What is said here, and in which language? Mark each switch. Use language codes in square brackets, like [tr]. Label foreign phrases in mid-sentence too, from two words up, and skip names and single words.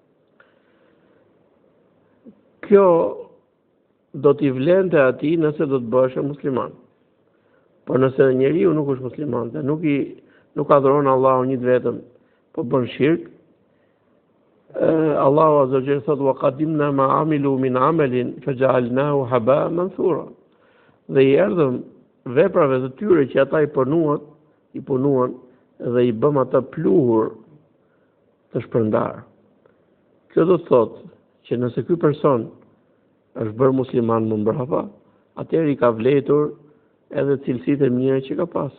[sq] Kjo do t'i vlente atij nëse do të bëhesh musliman. Por nëse njeriu nuk është musliman, dhe nuk adhuron Allahun një vetëm, po bën shirk, Allahu [ar] عز وجل [sq] thotë: [ar] "وقدمنا ما عملوا من عمل فجعلناه هباء منثورا." [sq] Dhe i erdhëm veprave të tyre që ata i punuan dhe i bëm ata pluhur të shpërndarë. Kjo do të thotë që nëse ky person është bërë musliman më mbrapa, atëherë i ka vletur edhe cilësitë e mira që ka pas.